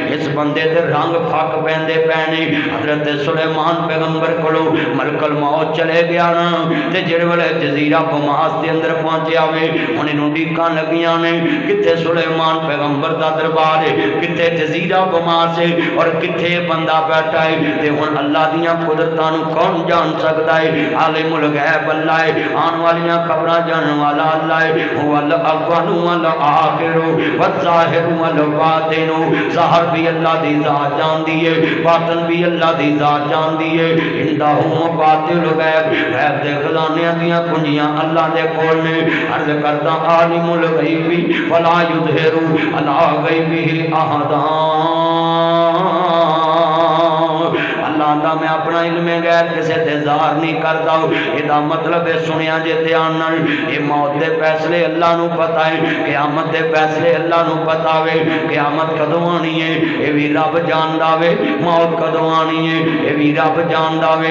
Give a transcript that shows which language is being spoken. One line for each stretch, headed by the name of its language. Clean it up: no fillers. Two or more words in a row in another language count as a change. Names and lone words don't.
Punjabi: اس بندے دے رنگ فق پیندے پینے۔ حضرت سلیمان پیغمبر کولوں ملک الموت چلے گیا نا، تے جیہڑے ویلے جزیرہ بماس دے اندر پہنچے وے، ہن ایہنوں ڈھیکاں لگیاں نے کتھے سلیمان پیغمبر دا دربار ہے، کتھے جزیرہ بماس ہے اور کتھے بندہ بیٹھا ہے. تے ہن اللہ دیاں قدرتاں نوں کون جان سکدا ہے?
Arabic: عالم الغيب
Punjabi: اللہ ہے، آن والیاں خبراں جانن والا اللہ ہے.
Arabic: هو الأول والآخر والظاهر والباطن,
Punjabi: ظاہر وی اللہ دی ذات جاندی ہے، باطن وی اللہ دی ذات جاندی ہے.
Arabic: عنده مفاتح الغيب,
Punjabi: غیب دے خزانیاں دیاں کنجیاں اللہ دے کول نے. عرض کردا
Arabic: عالم الغيب ولا يظهر على غيبه أحدا,
Punjabi: اللہ دا میں اپنا علم غیر کسی تے ظاہر نہیں کرتا. اس کا مطلب ہے سنیا جے دھیان نال، یہ موت کے فیصلے اللہ نوں پتہ ہے، قیامت کے فیصلے اللہ نوں پتہ وے. قیامت کدوں آنی ہے یہ بھی رب جاندا وے، موت کدوں آنی ہے یہ بھی رب جاندا وے.